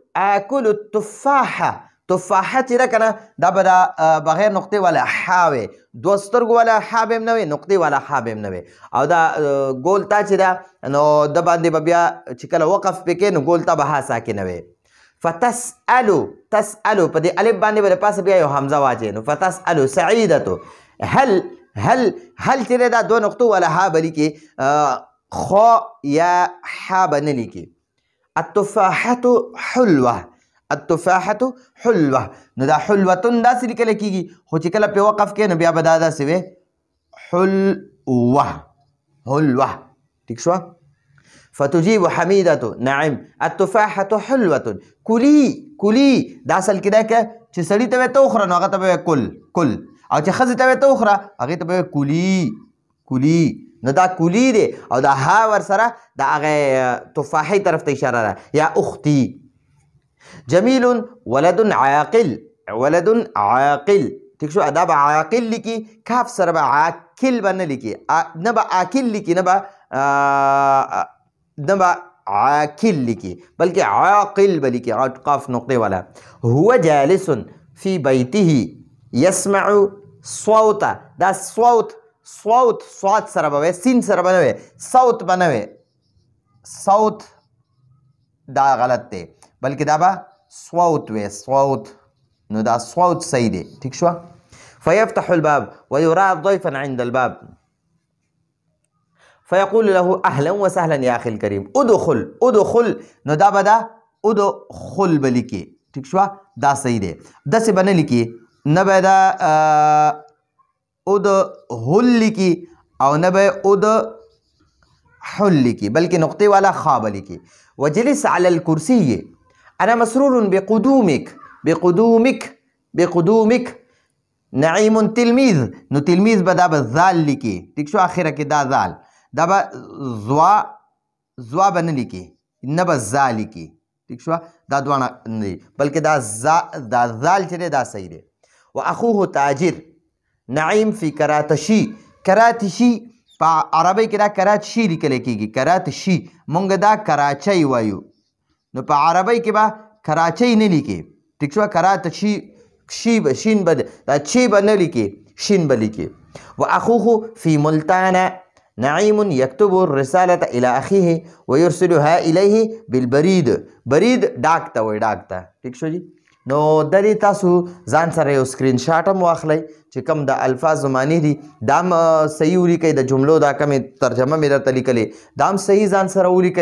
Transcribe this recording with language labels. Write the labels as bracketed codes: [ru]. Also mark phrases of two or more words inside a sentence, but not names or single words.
[ps] تفاحه چې ده که نه دا به دا بغیر نقطې والا حا وی دوه سترګو والا حا به هم نه وي نقطې والا حا به هم نه وي او دا ګول تا چې ده نو د باندې به بیا چې کله وقف پې کې نو ګول تا به ها ساکنه وي فتسألو په دې الف باندې به د پاسه بیا یو حمزه واچوي نو [ar] فتسألو سعیدتو هل [ps] چې دا دوه نقطو والا ها به لیکي خو یا ح به نه لیکي. [ar] التفاحة حلوه، التفاحة حلوه. [ps] نو دا حلوتن داسې لیکل کېږي، خو چې کله پې وقف کې نو بیا به دا داسې وی حلوه، حلوه. ٹھیک شوه. [ar] فتجيب حميدة نعم التفاحة حلوة كلي كلي. [ps] دا اصل کې دا که چې سړي ته به ته وخوره نو هغه ته به [ar] کل کل، [ps] او چې ښځې ته به ته وخوره هغې ته به [ar] کلي کلي. [ps] نو دا کلي دی او دا ها ورسره د هغې تفاحۍ طرف ته اشاره ده. [ar] یا اختي. جمیل ولد عاقل، ولد عاقل. [ps] ٹھیک شو. دا به عاقل لیکي، کاف سره به عاقل به نه لیکي، نه به عاقل لیکي، نه به عاقل لیکي، بلکې عاقل به لیکي، قاف نقطې والا. [ar] هو جالس فی بیته یسمع صوت. [ps] دا صوت صوت صوت سره به وی، سین سره به نه وی، صوت به نه وی، صوت دا غلط دی، بلکې دا به صوت وی، صوت. نو دا صوت صحیح دی. ٹھیک شو. [ar] فيفتح الباب ويرى ضيفا عند الباب فيقول له اهلا وسهلا يا اخي الكريم ادخل ادخل. [ps] نو دا به دا ادخل به لیکي. ٹھیک شو. دا صحیح دی. داسې به نه لیکي، نه به دا ادخل لیکي او نه به ادخل لیکي، بلکې نقطې والا خا به لیکي. [ar] وجلس على الكرسي انا مسرور بقدومك بقدومك بقدومك نعیم تلمیذ. [ps] نو تلمیذ به دا به ذال لیکي. ٹھیک شو. آخره کې دا ذال، دا به زوا به نه لیکي، نه به زا لیکي. ٹھیک شو. دا دواړه نه دي، بلکې دا ذال چې دی دا صحیح دی. [ar] واخوه تاجر نعیم فی کراتشی. [ps] کراتشی په عربی کې دا کراتشی لیکل کېږي، کراتشی. مونږ دا کراچۍ وایو، نو په عربی کې به کراچۍ نه لیکي. ٹھیک شو. کراتشی شی به شین به دا چی به نه لیکي، شین به لیکي. [ar] واخوه فی ملتان نعیم یکتب الرسالة الى اخیه ویرسلها الیه بالبرید. [ps] برید ډاک ته وایي، ډاک ته. ٹھیک شو جی. نو د دې تاسو ځان سره یو سکرین شاټ هم واخلئ چې کوم د الفاظ معنی دي دا هم صحیح ولیکئ، د جملو دا کمې ترجمه مې درته لیکلې دا هم صحیح ځان سره ولیکئ.